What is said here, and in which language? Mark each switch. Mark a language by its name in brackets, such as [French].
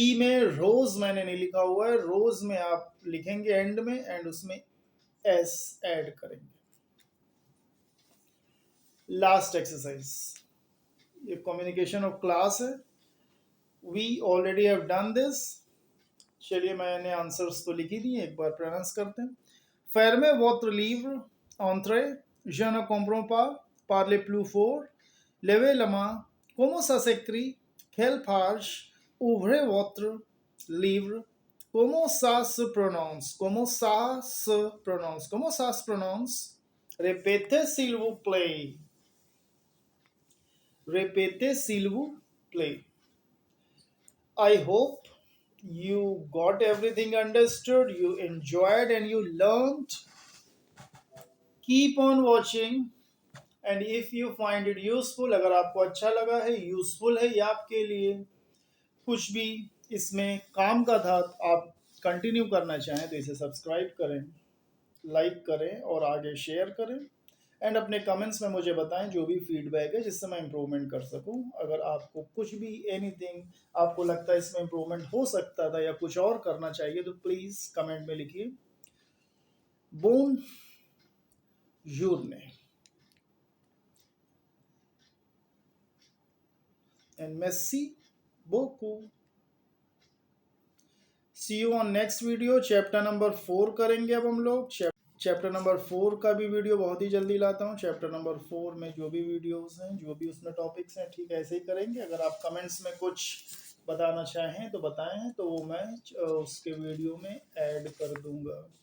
[Hindi] ई में रोज मैंने नहीं लिखा हुआ है, रोज में आप लिखेंगे एंड में एंड उसमें एस ऐड करेंगे। लास्ट एक्सरसाइज, ये कम्युनिकेशन ऑफ क्लास है। [English] We already have done this. [Hindi] चलिए मैंने आंसर्स तो लिखी दिए, एक बार प्रोनाउंस करते हैं। [French] Fermez votre livre, entrez, je ne comprends pas, parlez plus fort, levez la main, comment ça s'écrit, quelle page, ouvrez votre livre, comment ça se prononce, comment ça se prononce, comment ça se prononce, répétez s'il vous plaît, répétez s'il vous plaît. [English] I hope you got everything understood, you enjoyed and you learned. Keep on watching and if you find it useful, [Hindi] अगर आपको अच्छा लगा है, useful है ये आपके लिए, कुछ भी इसमें काम का था, आप कंटिन्यू करना चाहें तो इसे सब्सक्राइब करें, लाइक करें और आगे शेयर करें। एंड अपने कमेंट्स में मुझे बताएं जो भी फीडबैक है जिससे मैं इम्प्रूवमेंट कर सकूं। अगर आपको कुछ भी एनीथिंग आपको लगता है इसमें इम्प्रूवमेंट हो सकता था या कुछ और करना चाहिए तो प्लीज़ कमेंट में लिखिए। [French] बोन जूरने and merci beaucoup. [English] See you on next video. [Hindi] Chapter number 4 करेंगे अब हम लोग। चैप्टर नंबर 4 का भी वीडियो बहुत ही जल्दी लाता हूँ। चैप्टर नंबर 4 में जो भी वीडियोस हैं, जो भी उसमें टॉपिक्स हैं, ठीक ऐसे ही करेंगे। अगर आप कमेंट्स में कुछ बताना चाहें तो बताएं, तो वो मैं उसके वीडियो में ऐड कर दूंगा।